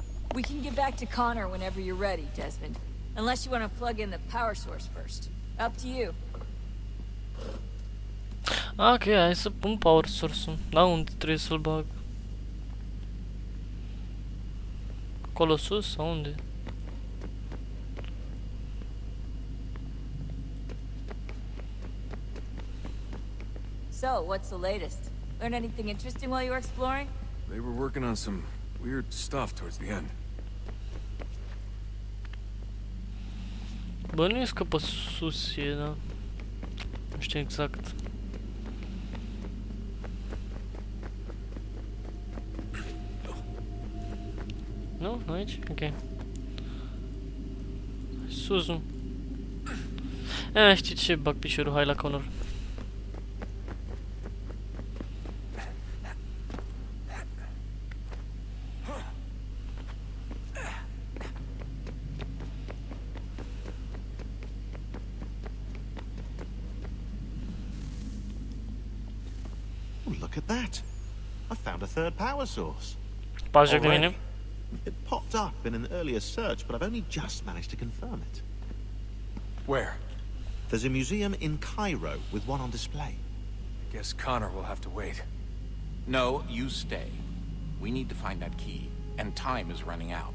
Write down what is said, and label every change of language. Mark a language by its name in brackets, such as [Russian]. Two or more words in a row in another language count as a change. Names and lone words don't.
[English] We can get back to Connor whenever you're ready, Desmond. Unless you want to plug in the power source first. Up to you. [Romanian] Ok, hai să pun [English] power source-ul. [Romanian] Da, unde trebuie să-l bag? Acolo sus sau unde? [English] So, what's the latest? Learn anything interesting while you were exploring? They were working on some weird stuff towards the end. [Romanian] Bănuiesc că pe sus e, da. Nu știu exact. Nu? Nu aici? Ok. Sus, nu. Știi ce? Bag piciorul, hai la Connor. [English] Look at that. I found a third power source. [Romanian] Pază de mine. [English] It popped up in an earlier search, but I've only just managed to confirm it. Where? There's a museum in Cairo with one on display. I guess Connor will have to wait. No, you stay. We need to find that key, and time is running out.